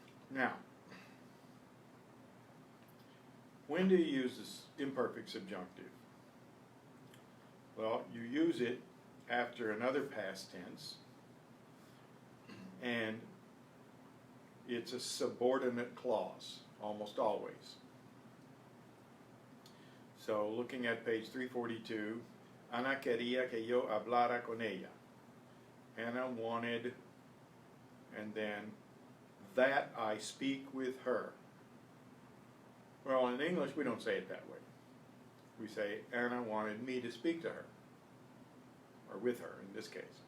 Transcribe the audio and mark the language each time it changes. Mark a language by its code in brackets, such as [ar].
[en] Now, when do you use this imperfect subjunctive? Well, you use it after another past tense, and it's a subordinate clause, almost always. So looking at page 342, [es] Ana quería que yo hablara con ella. [en] Anna wanted, and then that I speak with her. Well, in English we don't say it that way. We say Anna wanted me to speak to her, or with her in this case.